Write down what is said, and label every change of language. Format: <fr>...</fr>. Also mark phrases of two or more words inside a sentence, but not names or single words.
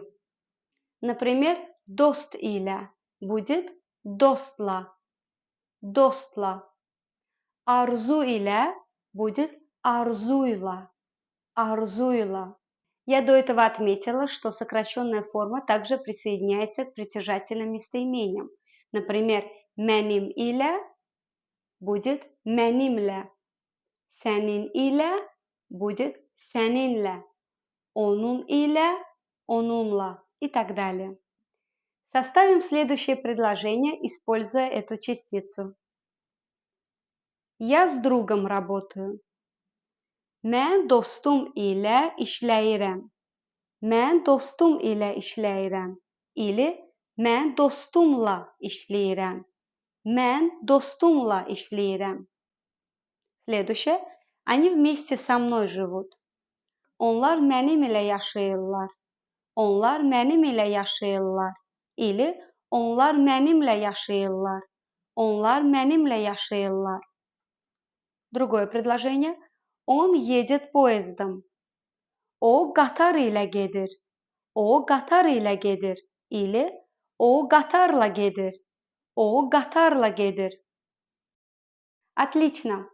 <ru>Например,</ru> <az>«dost ilə»</az> <ru>будет «достла», «достла». «Арзу иля» будет «арзуйла», «арзуйла». Я до этого отметила, что сокращенная форма также присоединяется к притяжательным местоимениям. Например,</ru> <az>«mənim ilə» будет «mənimlə», «sənin ilə» будет «səninlə», «onun ilə», «onunla»</az> <ru>и так далее. Составим следующее предложение, используя эту частицу. Я с другом работаю.</ru> <az>Mən dostum ilə işləyirəm. Mən dostum ilə işləyirəm. Или mən dostumla işləyirəm. Mən dostumla işləyirəm.</az> <ru>Следующее. Они вместе со мной живут.</ru> <az>Onlar mənim ilə yaşayırlar. Onlar mənim ilə yaşayırlar. Или onlar mənimlə yaşayırlar. Onlar mənimlə yaşayırlar.</az> <ru>Другое предложение. Он едет поездом.</ru> <az>O qatar ilə gedir. O qatar ilə gedir. Или o qatarla gedir. O qatarla gedir.</az> <ru>Отлично!</ru>